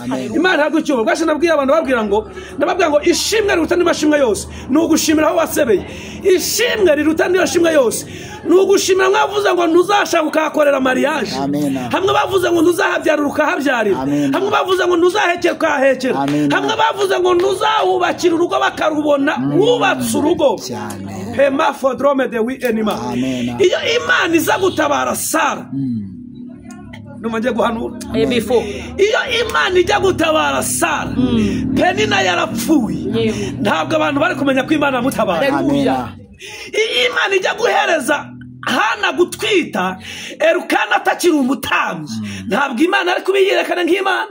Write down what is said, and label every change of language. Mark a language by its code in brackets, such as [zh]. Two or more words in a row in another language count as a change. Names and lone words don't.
[rw] Imana ntabwo cyo bwashe nabwiye abantu babwira ngo ishimwe riruta n'amashimwe yose ni ugushimira aho wasebeye. Ishimwe riruta n'iyo shimwe yose ni ugushimira. Mwavuze ngo ntuzashaka ukahakorera mariage, hamwe bavuze ngo ntuzahabyarira ukahabyarira, hamwe bavuze ngo ntuzahekera ukahekera, hamwe bavuze ngo ntuzahubakira urugo bakarubona wubatse urugo. Hemafodrome de wi enima. Iyo Imana iza gutabara Sara, numanje guhanura iyo Imana ijya gutabara Sara, Penina yarapfuye, ntabwo abantu bari kumenya ko Imana mutabara. Iyo Imana ijya guhereza Hana gutwita Elukana atakiri umutambyi, ntabwo Imana ari kubiyerekana nk'Imana.